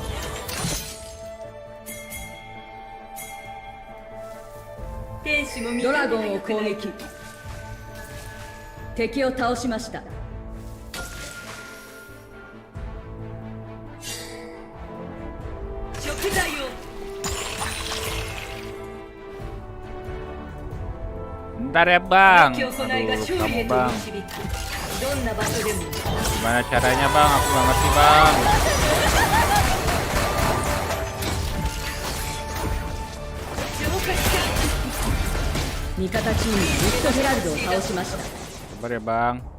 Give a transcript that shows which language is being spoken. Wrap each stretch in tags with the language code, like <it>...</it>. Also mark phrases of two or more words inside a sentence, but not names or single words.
<ja>ドラゴンを攻撃。敵を倒しました。食材を。</ja> <id>Bentar ya bang. Aduh, kamu bang. Gimana caranya bang? Aku nggak ngerti bang. Sabar ya bang.</id>